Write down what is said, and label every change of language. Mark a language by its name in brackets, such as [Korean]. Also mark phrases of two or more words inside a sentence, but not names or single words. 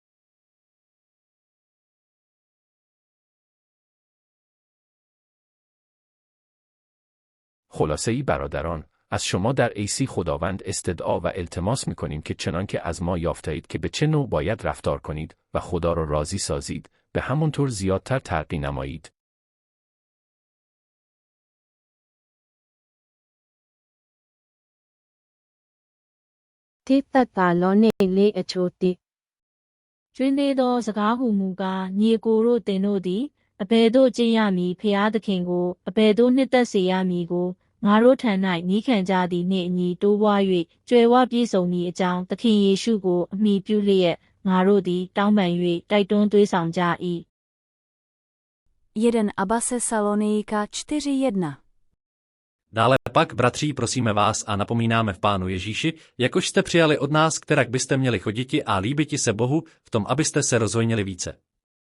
[Persian] خلاصه‌ای برادران، از شما در عیسی خداوند استدعا و التماس می‌کنیم که چنانکه از ما یافته‌اید که به چه نوع باید رفتار کنید و خدا را راضی سازید، به همانطور زیادتر ترقی نمایید. [Burmese] တိသက်သာလောနှင့်လေးအချို့တိကျွင်းသေးသောစကားဟုမူကားညီကိုတို့တင်တို့သည်အဘယ်သို့ကျင့်ရမည်ဖျားသခင်ကိုအဘယ်သို့နှစ်သက်စေရမည်ကိုငါတို့ထံ၌ညီးခံကြသည်နှင့်အညီတိုးပွား၍ကြွယ်ဝပြည့်စုံမည်အကြောင်းသခင်ယေရှုကိုအမိပြုလျက်ငါတို့သည်တောင်းပန်၍တိုက်တွန်းသွေးဆောင်ကြ၏. [Czech] 1 Thessalonika 4:1. Dále pak, bratří, prosíme vás a napomínáme v Pánu Ježíši, jakož jste přijali od nás, kterak byste měli choditi a líbiti se Bohu v tom, abyste se rozhojnili více.